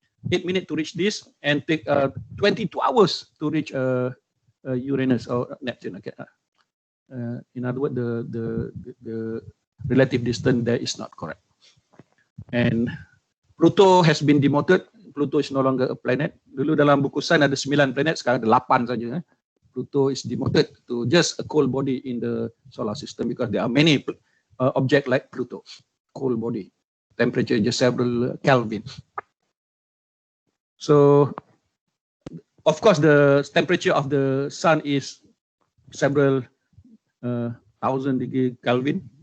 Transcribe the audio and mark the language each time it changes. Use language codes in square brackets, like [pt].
[en] 8 minutes to reach this, and take 22 hours to reach Uranus or Neptune. Okay. In other words, the relative distance there is not correct. And Pluto has been demoted. Pluto is no longer a planet. [ms] Dulu dalam buku sains ada 9 planet, sekarang ada 8 saja. [en] Pluto is demoted to just a cold body in the solar system because there are many objects like Pluto, cold body. Temperature just several Kelvin. So, of course, the temperature of the sun is several thousand degree Kelvin.